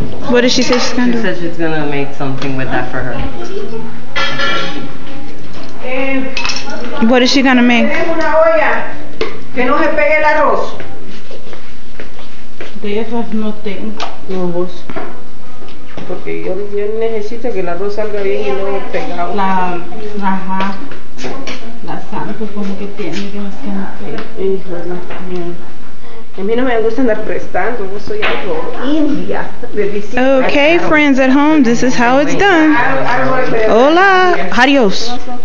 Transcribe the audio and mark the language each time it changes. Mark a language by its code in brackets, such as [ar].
[en] What did she say she's gonna She do? said she's gonna make something with that for her. What is she gonna make? [es] Tenemos una olla que no se pegue el arroz. De esas no tengo. No, vos. Porque yo necesito que el arroz salga bien y no pegado. La sal supone que tiene que hacer. Híjole. A mí no me gusta andar prestando, yo soy algo india de visita. [en] Okay, friends at home, this is how it's done. [es] Hola, adios.